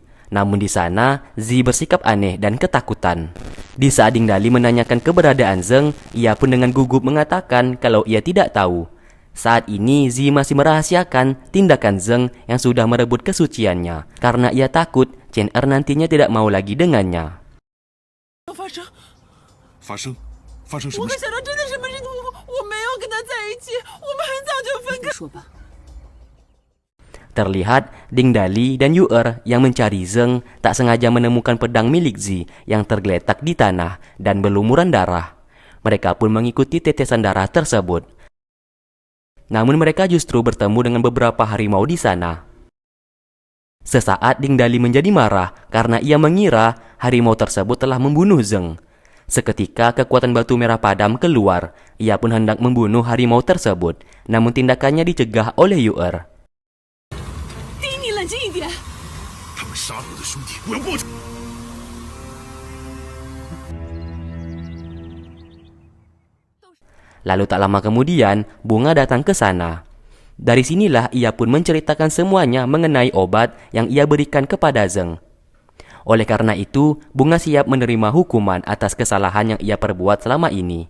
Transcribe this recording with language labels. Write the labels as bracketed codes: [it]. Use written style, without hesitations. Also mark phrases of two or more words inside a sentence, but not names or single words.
[id] Namun di sana, Zi bersikap aneh dan ketakutan. Di saat Ding Dali menanyakan keberadaan Zheng, ia pun dengan gugup mengatakan kalau ia tidak tahu. Saat ini, Zi masih merahasiakan tindakan Zheng yang sudah merebut kesuciannya karena ia takut Chen Er nantinya tidak mau lagi dengannya. [zh] 发生什么事？我可想到真的什么事，我没有跟他在一起，我们很早就分开。说吧。 [id] Terlihat Ding Dali dan Yu Er yang mencari Zheng tak sengaja menemukan pedang milik Zi yang tergeletak di tanah dan berlumuran darah. Mereka pun mengikuti tetesan darah tersebut. Namun mereka justru bertemu dengan beberapa harimau di sana. Sesaat Ding Dali menjadi marah karena ia mengira harimau tersebut telah membunuh Zeng. Seketika kekuatan batu merah padam keluar. Ia pun hendak membunuh harimau tersebut, namun tindakannya dicegah oleh Yu'er. [zh] 丁，你冷静一点。他们杀了我的兄弟，我要报仇。 [id] Lalu tak lama kemudian, Bunga datang ke sana. Dari sinilah ia pun menceritakan semuanya mengenai obat yang ia berikan kepada Zeng. Oleh karena itu, Bunga siap menerima hukuman atas kesalahan yang ia perbuat selama ini.